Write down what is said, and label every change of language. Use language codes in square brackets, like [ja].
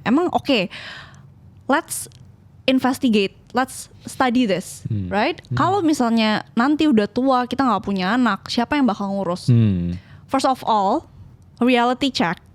[id] Emang oke, [en] let's investigate, let's study this, right? [id] Kalau misalnya nanti udah tua kita nggak punya anak, siapa yang bakal ngurus? [en] First of all, reality check.